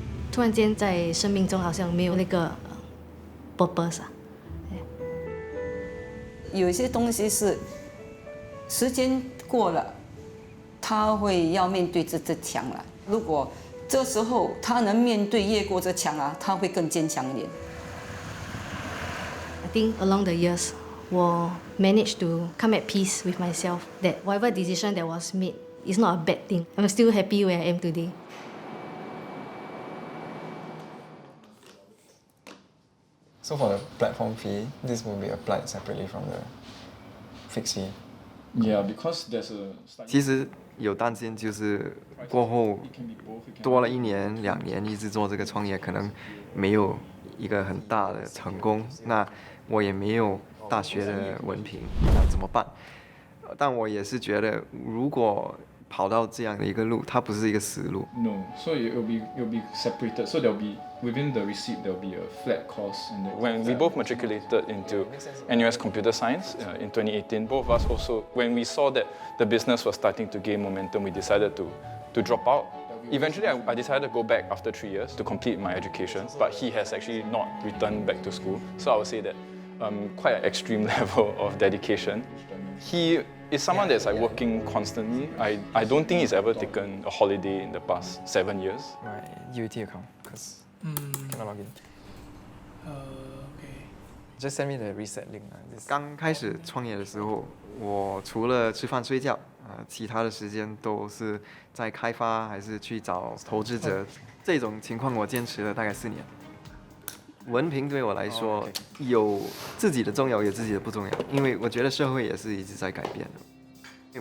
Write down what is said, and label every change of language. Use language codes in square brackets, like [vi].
[zh] 突然间在生命中好像没有那个 [en] purpose [zh] 啊。有一些东西是时间过了，他会要面对这墙了。如果这时候他能面对越过这墙啊，他会更坚强一点。 [en] I think along the years, [zh] 我 [en] managed to come at peace with myself that whatever decision that was made is not a bad thing. I'm still happy where I am today. So for the platform fee, this will be applied separately from the fixed fee. Yeah, because there's a. [zh] 其实有担心，就是过后多了1年、2年一直做这个创业，可能没有一个很大的成功。那我也没有大学的文凭，那怎么办？但我也是觉得，如果跑到这样的一个路，它不是一个死路。 [en] No, so it'll be separated. So there'll be within the receipt there'll be a flat cost. And when we both matriculated into NUS Computer Science in 2018, both of us also, when we saw that the business was starting to gain momentum, we decided to drop out. Eventually, I decided to go back after 3 years to complete my education, but he has actually not returned back to school. So I would say that quite an extreme level of dedication. He is someone that's like working constantly. I don't think he's ever taken a holiday in the past 7 years. My UET account, because cannot log in. Okay. Just send me the reset link. [zh] 刚开始创业的时候，我除了吃饭睡觉，其他的时间都是在开发还是去找投资者。这种情况我坚持了大概4年。文凭对我来说有自己的重要，有自己的不重要，因为我觉得社会也是一直在改变的。